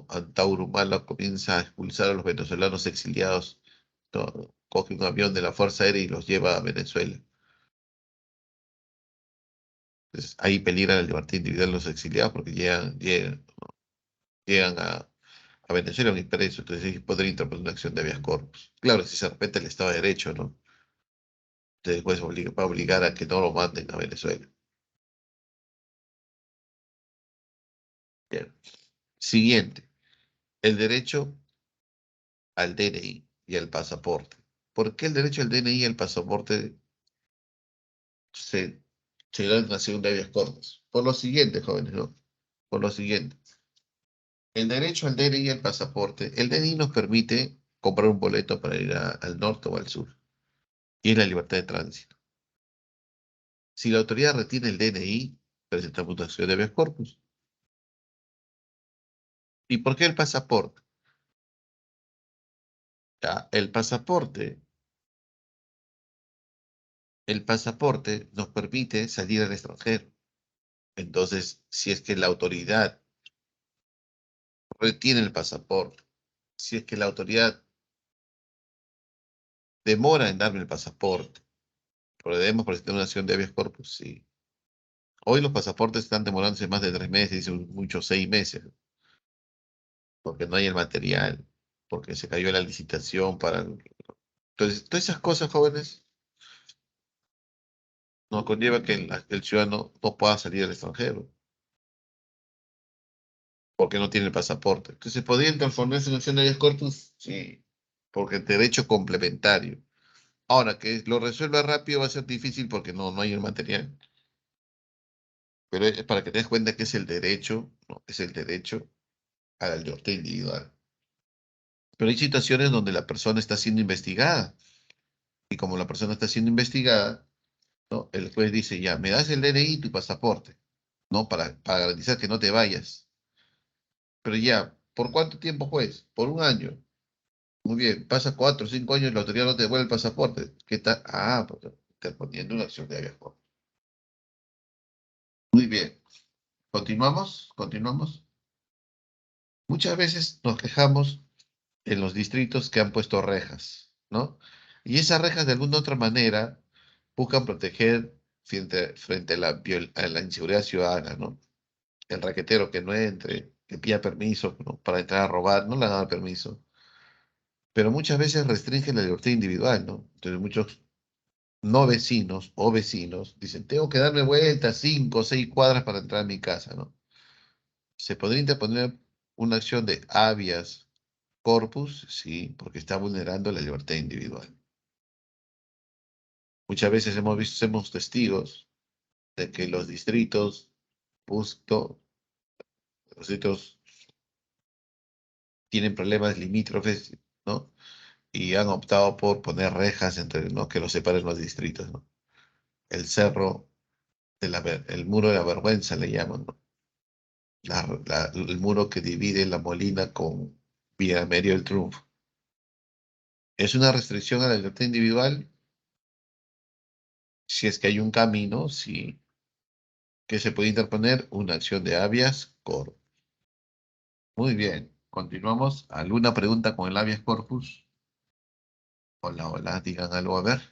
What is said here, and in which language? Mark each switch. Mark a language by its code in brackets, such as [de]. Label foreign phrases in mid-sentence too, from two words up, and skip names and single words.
[es] Antauro Humala comienza a expulsar a los venezolanos exiliados, ¿no? Coge un avión de la Fuerza Aérea y los lleva a Venezuela. Entonces, ahí peligra la libertad individual de los exiliados porque llegan a Venezuela un impreso, entonces ellos podrían interponer una acción de habeas corpus. Claro, si se respeta el Estado de Derecho, ¿no? Entonces, pues, va a obligar a que no lo manden a Venezuela. Bien. Siguiente, el derecho al DNI y al pasaporte. ¿Por qué el derecho al DNI y al pasaporte se, se da en la segunda habeas corpus? Por lo siguiente, jóvenes, ¿no? Por lo siguiente. El derecho al DNI y al pasaporte. El DNI nos permite comprar un boleto para ir al norte o al sur. Y es la libertad de tránsito. Si la autoridad retiene el DNI, presentamos una acción de habeas corpus. ¿Y por qué el pasaporte? Ya, el pasaporte nos permite salir al extranjero. Entonces, si es que la autoridad retiene el pasaporte, si es que la autoridad demora en darme el pasaporte, podemos presentar una acción de habeas corpus, sí. Hoy los pasaportes están demorándose más de 3 meses, dicen muchos 6 meses, porque no hay el material, porque se cayó la licitación para... Entonces, todas esas cosas, jóvenes, nos conlleva que el ciudadano no pueda salir al extranjero, porque no tiene el pasaporte. Entonces, ¿podría interponerse una acción de habeas corpus? Sí, porque es derecho complementario. Ahora, que lo resuelva rápido va a ser difícil porque no hay el material. Pero es para que te des cuenta que es el derecho, ¿no? Es el derecho a la libertad individual. Pero hay situaciones donde la persona está siendo investigada. Y como la persona está siendo investigada, ¿no? El juez dice, ya, me das el DNI y tu pasaporte, ¿no? Para garantizar que no te vayas. Pero ya, ¿por cuánto tiempo, juez? Por un año. Muy bien, pasa 4 o 5 años y la autoridad no te devuelve el pasaporte. ¿Qué tal? Ah, pues interponiendo una acción de habeas corpus. Muy bien. ¿Continuamos? ¿Continuamos? Muchas veces nos quejamos en los distritos que han puesto rejas, ¿no? Y esas rejas de alguna otra manera buscan proteger frente a la inseguridad ciudadana, ¿no? El raquetero que no entre, que pida permiso, ¿no? Para entrar a robar, no le dan permiso. Pero muchas veces restringen la libertad individual, ¿no? Entonces muchos no vecinos o vecinos dicen, tengo que darme vueltas 5 o 6 cuadras para entrar a mi casa, ¿no? Se podría interponer una acción de habeas corpus, sí, porque está vulnerando la libertad individual. Muchas veces somos testigos de que justo, los distritos tienen problemas limítrofes, ¿no? Y han optado por poner rejas entre, ¿no? Que los separen los distritos, ¿no? El cerro el muro de la vergüenza le llaman, ¿no? El muro que divide La Molina con Villa Medio del Triunfo. Es una restricción a la libertad individual si es que hay un camino, sí, que se puede interponer una acción de habeas corpus. Muy bien, continuamos. ¿Alguna pregunta con el habeas corpus? Hola, hola, digan algo a ver.